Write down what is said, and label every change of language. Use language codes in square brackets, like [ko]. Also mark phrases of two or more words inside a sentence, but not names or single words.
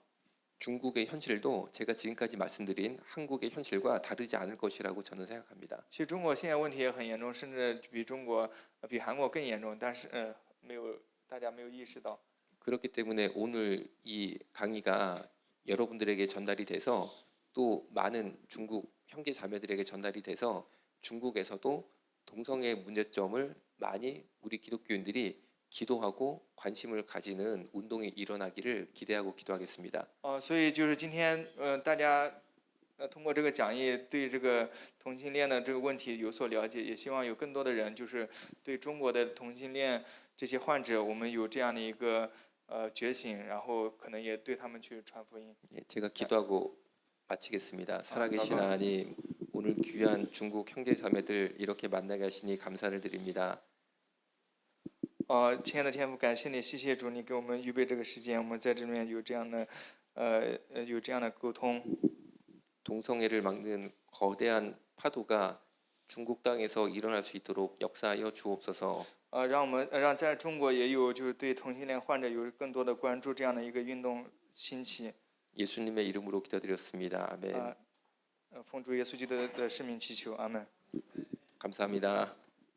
[ko] 중국의 현실도 제가 지금까지 말씀드린 한국의 현실과 다르지 않을 것이라고 저는 생각합니다. [zh] 其实中国现在问题也很严重，甚至比韩国更严重，但是大家没有意识到。 [ko] 그렇기 때문에 오늘 이 강의가 여러분들에게 전달이 돼서 또 많은 중국 형제 자매들에게 전달이 돼서 중국에서도 동성애 문제점을 많이 우리 기독교인들이 기도하고 관심을 가지는 운동이 일어나기를 기대하고 기도하겠습니다. [zh] 所以就是今天大家通过这个讲义对这个同性恋的这个问题有所了解，也希望有更多的人就是对中国的同性恋这些患者，我们有这样的一个觉醒，然后可能也对他们去传福音。 [ko] 예, 제가 기도하고 마치겠습니다. 살아계신 하나님, 오늘 귀한 중국 형제 자매들 이렇게 만나게 하시니 감사를 드립니다. [zh] 亲爱的天父，感谢你，谢谢主，你给我们预备这个时间，我们在这里面有这样的沟通。 [ko] 동성애를 막는 거대한 파도가 중국 땅에서 일어날 수 있도록 역사하여 주옵소서. [zh] 让在中国也有就是对同性恋患者有更多的关注，这样的一个运动兴起。 [ko] 예수님의 이름으로 기도드렸습니다. 아멘. [zh] 奉主耶稣基督的圣名祈求，阿门。 [ko] 감사합니다.